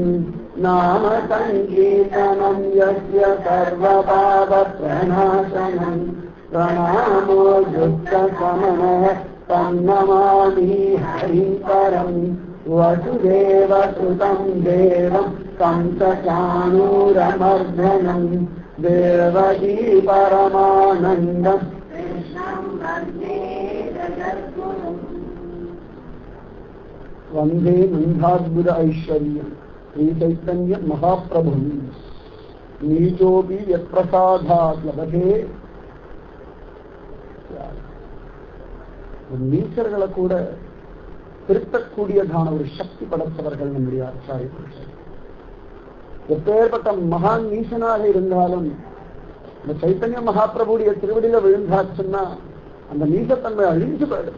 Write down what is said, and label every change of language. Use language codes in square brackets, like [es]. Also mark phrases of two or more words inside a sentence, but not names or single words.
[sa] नाम संकीर्तनं यस्य सर्वपापप्रणाशनं प्रणामो दुःखशमनः तं नमामि हरिं परं वसुदेवसुतं देवं कंसचाणूरमर्दनं देवकी परमानन्दं वन्दे नन्दाद्भुत ऐश्वर्यम् श्री चैतन्य महाप्रभु नीचोपि यत्प्रसादात् लभते [ta] நீச்சர்களை கூட திருத்தக்கூடியதான ஒரு சக்தி படைத்தவர்கள் நம்முடைய ஆச்சாரிய புருஷர். எப்பேற்பட்ட மகான் நீசனாக இருந்தாலும் இந்த சைத்தன்ய மகாபிரபுடைய திருவடியில விழுந்தாச்சுன்னா அந்த நீசத்தன்மை அழிஞ்சு போயிடுமா.